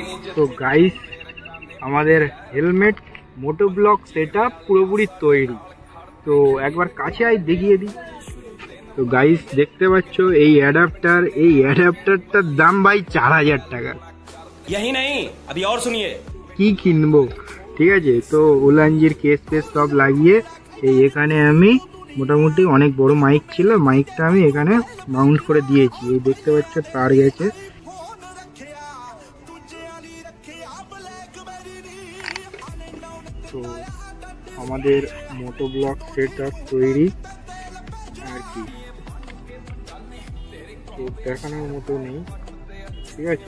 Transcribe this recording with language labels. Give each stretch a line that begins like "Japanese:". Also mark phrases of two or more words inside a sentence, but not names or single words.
Bangla: তো গাইস আমাদের হেলমেট মোটো ব্লক সেটআপ পুরোপুরি তৈরি। তো একবার কাছে আই দেখিয়ে দিই। তো গাইস দেখতে পাচ্ছ এই অ্যাডাপ্টারটার দাম ভাই 4000 টাকা।
Hindi: यही नहीं अभी और सुनिए
Bangla: কি কিনবো, ঠিক আছে। তো উলানজির কেস ফেস সব লাগিয়ে এই এখানে আমি মোটামুটি অনেক বড় মাইক ছিল, মাইকটা আমি এখানে মাউন্ট করে দিয়েছি। এই দেখতে পাচ্ছ তার গেছে। তো আমাদের মোটো ব্লক সেটআপ তৈরি আর কি, তো দেখানোর মতো নেই, ঠিক আছে।